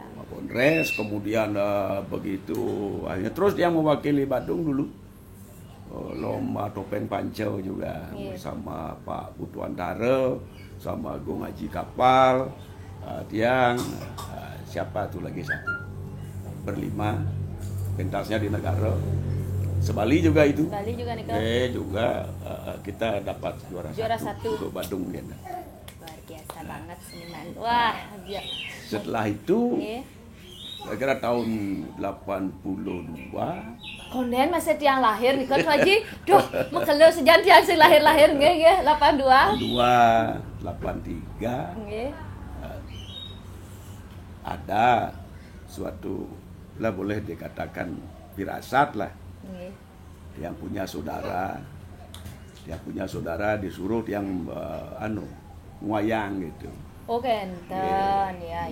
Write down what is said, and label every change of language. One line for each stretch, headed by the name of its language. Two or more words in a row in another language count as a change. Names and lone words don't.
Indonesian: Bondres, kemudian begitu akhirnya terus dia mewakili Badung dulu lomba topeng Pancau juga bersama Pak Butuantara, sama Gung Haji Kapal, Tiang, siapa tuh lagi satu berlima, pentasnya di negara. Sebali juga itu. Sebali juga nih Kak. Juga kita dapat juara satu untuk Badung gitu. Luar biasa banget seniman. Wah, dia. Setelah itu Nggih. kira-kira tahun 82
Balinese: Konden masih tiang lahir nih kan Haji. Duh, mekelo sejan tiang sing lahir-lahir nggih 82.
Indonesian: 83 Nggih. ada suatu lah boleh dikatakan firasat lah. Nggih. Yang punya saudara disuruh yang wayang gitu. Oh, kenten. Ya.